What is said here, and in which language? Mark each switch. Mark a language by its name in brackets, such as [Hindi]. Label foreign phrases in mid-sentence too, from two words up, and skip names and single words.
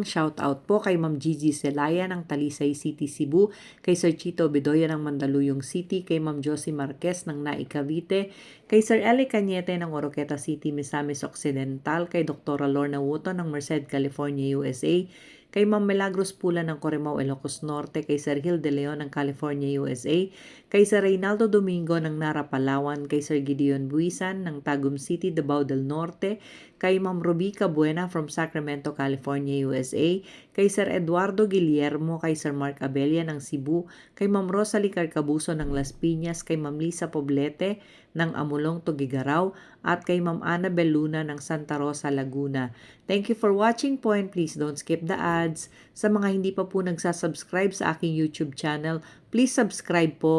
[Filipino] Shout out po kay Ma'am Gigi Celaya ng Talisay City, Cebu, kay Sir Chito Bedoya ng Mandaluyong City, kay Ma'am Josie Marquez ng Naik Cavite, kay Sir Eli Cañete ng Oroqueta City, Misamis Occidental, kay Dr. Lorna Wuto ng Merced, California, USA, kay Ma'am Milagros Pula ng Corimao, Ilocos Norte, kay Sir Gil De Leon ng California, USA, kay Sir Reynaldo Domingo ng Nara, Palawan, kay Sir Gideon Buisan ng Tagum City, Davao del Norte, kay Ma'am Rubica Buena from Sacramento, California, USA, kay Sir Eduardo Guillermo, kay Sir Mark Abella ng Cebu, kay Ma'am Rosalie Carcabuso ng Las Piñas, kay Ma'am Lisa Poblete ng Amulong, Tugigaraw, at kay Ma'am Annabel Luna ng Santa Rosa, Laguna. [English] Thank you for watching po and please don't skip the ads. [Filipino] Sa mga hindi pa po nagsasubscribe sa aking YouTube channel, [English] please subscribe [Filipino] po.